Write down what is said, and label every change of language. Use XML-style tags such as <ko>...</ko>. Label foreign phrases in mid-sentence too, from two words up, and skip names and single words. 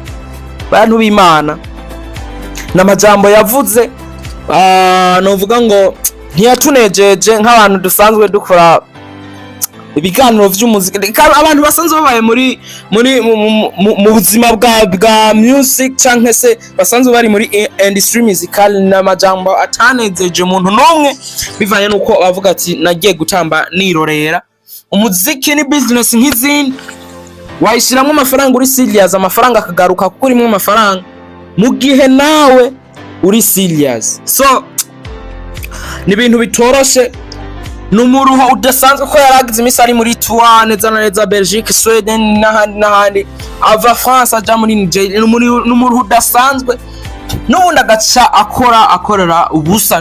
<rn>Bantu b'Imana n'amajambo yavuze novuga ngo ntiyatunejeje nk'abantu dusanzwe dukora ibiganiro vy'umuziki abantu basanzwe babaye mu buzima bwa music canke se basanzwe bari muri</rn> <en>industry musical.</en> <rn>N'amajambo atanejeje umuntu nomwe bivanye nuko bavuga ati nagiye gutamba nirorera. Umuziki ni business nk'izindi wayishiramwe amafaranga uri serious amafaranga akagaruka kuko urimo amafaranga mu gihe nawe uri serious. So ni ibintu bitoroshe n'umuruho udasanzwe ko yaragize imisi ari muri tour neza Belgique, Sweden n'ahandi ava France aja muri Nigeria. N'umuruho udasanzwe n'ubundi agaca akorera ubusa.</rn>